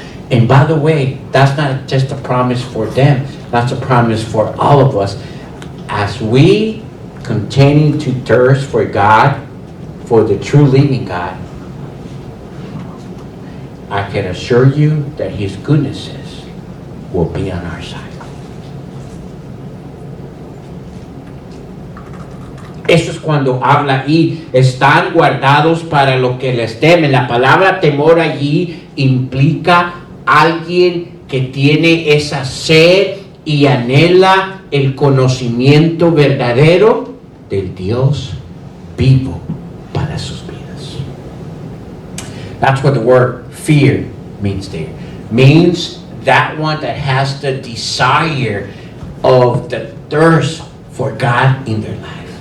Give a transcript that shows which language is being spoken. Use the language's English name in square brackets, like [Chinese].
[English] And by the way, that's not just a promise for them, that's a promise for all of us. As we continue to thirst for God, for the true living God, I can assure you that His goodnesses will be on our side. [Spanish] Eso es cuando habla y están guardados para lo que les temen. La palabra temor allí implica alguien que tiene esa sed y anhela el conocimiento verdadero del Dios vivo para sus vidas. [English] That's what the word fear means there. Means that one that has the desire of the thirst for God in their life.